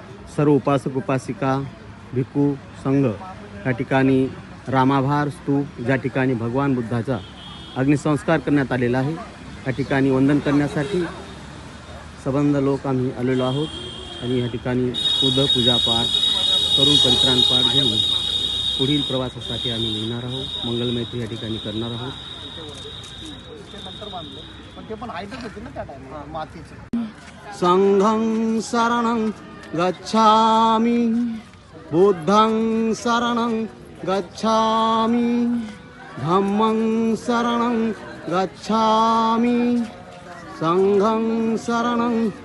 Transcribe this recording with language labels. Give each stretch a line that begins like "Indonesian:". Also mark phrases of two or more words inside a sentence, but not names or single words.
Marathi: सर्व उपासक उपासिका भिक्खू संघ या ठिकाणी रामाभार स्तूप ज्या ठिकाणी भगवान बुद्धाचा अग्निसंस्कार करण्यात आलेला आहे या ठिकाणी वंदन करण्यासाठी संबंध लोक आम्ही आलेलो आहोत आणि या ठिकाणी पूजापाठ करून परित्राण पाठ घेऊन पुढील प्रवासासाठी आम्ही निघणार आहोत. मंगलमैत्री या ठिकाणी करणार आहोत.
Pali: संघं शरणं गच्छामि बुद्धं शरणं गच्छामि धम्मं शरणं गच्छामि संघं शरणं